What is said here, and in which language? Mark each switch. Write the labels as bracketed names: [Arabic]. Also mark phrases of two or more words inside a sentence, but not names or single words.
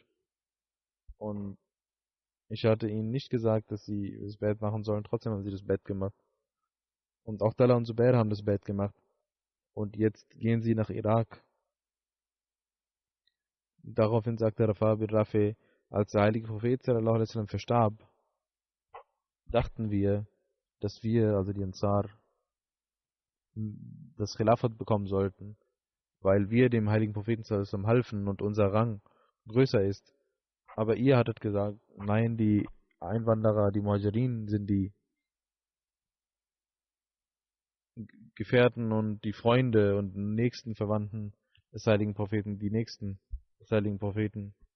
[German] Und ich hatte ihnen nicht gesagt, dass sie das Bett machen sollen, trotzdem haben sie das Bett gemacht. Und auch Talha und Zubair haben das Bett gemacht. Und jetzt gehen sie nach Irak. Daraufhin sagte Rafa bin Rafi, als der heilige Prophet [Arabic] صلى الله عليه وسلم [German] verstarb, dachten wir, dass wir, also die Ansar, das Khilafat bekommen sollten, weil wir dem heiligen Propheten [Arabic] صلى الله عليه وسلم [German] halfen und unser Rang größer ist. Aber ihr hattet gesagt, nein, die Einwanderer, die Muhajirin sind die Gefährten und die Freunde und nächsten Verwandten des heiligen Propheten, die Nächsten des heiligen Propheten.